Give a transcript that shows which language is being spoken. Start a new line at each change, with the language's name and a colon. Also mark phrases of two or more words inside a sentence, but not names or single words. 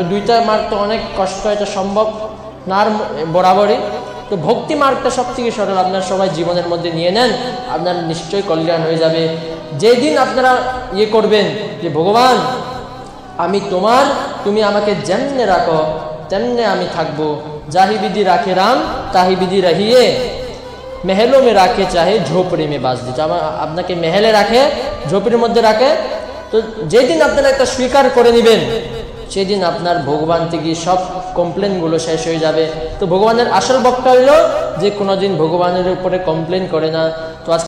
Bangla: তো 2টা মার্গ তো অনেক কষ্ট, এটা সম্ভব না বরাবরই। তো ভক্তি মার্গটা সব থেকে সরল, আপনার সবাই জীবনের মধ্যে নিয়ে নেন, আপনার নিশ্চয়ই কল্যাণ হয়ে যাবে। যেদিন আপনারা ইয়ে করবেন যে ভগবান আমি তোমার, তুমি আমাকে যেমনে রাখো তেমনে আমি থাকবো,
Hindi: जाहि विधि राखे राम ताहि विधि रहिए, महलों में राखे चाहे झोपड़ी में बास दी।
Bangla: আপনাকে মেহেলে রাখে, ঝোপড়ির মধ্যে রাখে, তো যেদিন আপনারা একটা স্বীকার করে নেবেন সেদিন আপনার ভগবান থেকে সব কমপ্লেনগুলো শেষ হয়ে যাবে। তো ভগবানের আসল বক্তা হইল যে কোনোদিন ভগবানের উপরে কমপ্লেন করে না। তো